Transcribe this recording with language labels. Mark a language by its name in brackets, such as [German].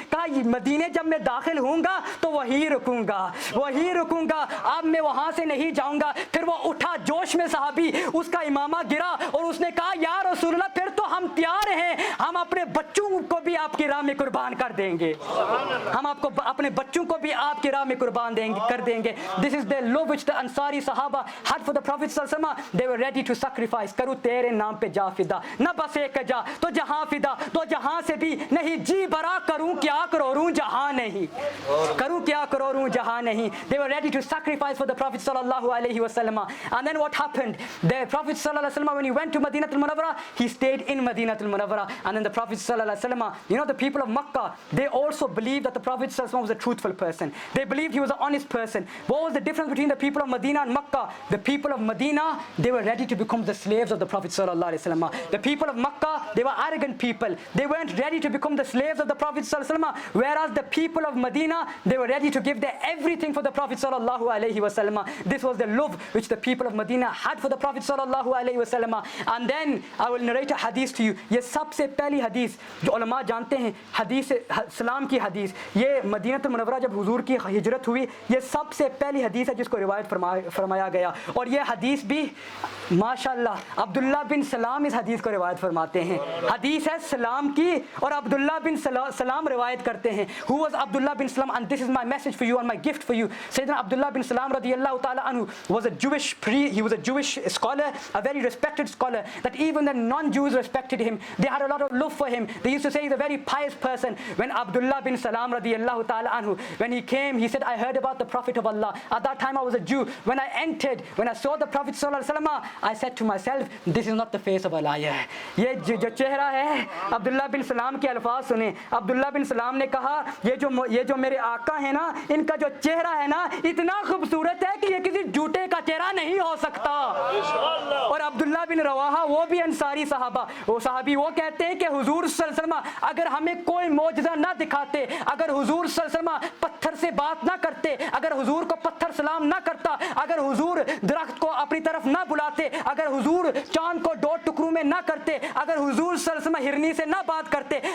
[Urdu] کہا مدینے جب میں داخل ہوں گا تو وہی رکوں گا, وہی رکوں گا, اب میں وہاں سے نہیں جاؤں گا. پھر وہ اٹھا جوش میں صحابی, اس کا امامہ گرا اور اس نے کہا یا رسول اللہ پھر تو ہم تیار ہیں, ہم اپنے بچوں کو بھی آپ کی راہ میں قربان کر دیں گے, ہم آپ کو اپنے بچوں کو بھی آپ کی راہ میں قربان کر دیں گے. [English] This is the love which the Ansari Sahaba had for the Prophet sallallahu alaihi wasallam. They were ready to sacrifice. [Urdu] کروں تیرے نام پہ جا فدا, نہ بس ایک جا تو جہاں فدا, تو جہاں سے بھی نہیں جی برا, کروں کیا کروروں جہاں نہیں, کروں کیا کروروں جہاں نہیں. [English] They were ready to sacrifice for the Prophet sallallahu alaihi wasallam. And then what happened? The Prophet sallallahu alaihi wasallam, when he went to Madinatul Munawwara, he stayed in Madinatul Munawwara. And then the Prophet sallallahu alaihi wasallam, you know, the people of Makkah, they also believed that the Prophet sallallahu alaihi wasallam was a truthful person. They believed he was an honest person. What was the difference between the people of Medina and Makkah? The people of Medina, they were ready to become the slaves of the Prophet sallallahu alaihi wasallam. The people of Makkah, they were arrogant people. They weren't ready to become the slaves of the Prophet sallallahu alaihi wasallam. Whereas the people of Medina, they were ready to give their everything for the Prophet sallallahu alaihi wasallam. This was the love which the people of Medina had for the Prophet sallallahu alaihi wasallam. And then I will narrate a hadith to you. [Urdu] یہ سب سے پہلی حدیث جو علماء جانتے ہیں, حدیث سلام کی حدیث, یہ مدینہ المنورہ جب حضور کی ہجرت ہوئی, یہ سب سے پہلی حدیث ہے جس کو روایت فرمایا گیا. اور یہ حدیث بھی ماشاءاللہ عبداللہ بن سلام اس حدیث کو روایت فرماتے ہیں. حدیث ہے سلام کی اور عبداللہ بن سلام روایت کرتے ہیں. [English] Who was Abdullah bin Salam? And this is my message for you and my gift for you. Sayyidina Abdullah bin Salam radiyallahu ta'ala anhu was a Jewish he was a Jewish scholar, a very respected scholar, that even the non-Jews respected him. They had a lot of love for him. They used to say he's a very pious person. When Abdullah bin Salam radiyallahu ta'ala anhu, when he came, he said, I heard about the Prophet of Allah. At that time I was a Jew. When I entered, when I saw the Prophet sallallahu alaihi wasallam, I said to myself, this is not the face of a liar. [Urdu] یہ جو چہرہ ہے, عبداللہ بن سلام کے الفاظ سنیں. عبداللہ بن سلام نے کہا یہ جو میرے آقا ہیں نا, ان کا جو چہرہ ہے نا اتنا خوبصورت ہے کہ یہ کسی جھوٹے کا چہرہ نہیں ہو سکتا. اور عبداللہ بن رواحہ وہ بھی انصاری صحابہ, وہ صحابی, وہ کہتے ہیں کہ حضور صلی اللہ علیہ وسلم اگر ہمیں کوئی معجزہ نہ دکھاتے, اگر حضور صلی اللہ علیہ وسلم پتھر سے بات نہ کرتے, اگر حضور کو پتھر سلام نہ کرتا, اگر حضور درخت کو اپنی طرف نہ بلاتے, اگر حضور چاند کو 2 ٹکڑوں میں نہ کرتے, اگر حضور صلی اللہ علیہ وسلم ہرنی سے نہ بات کرتے,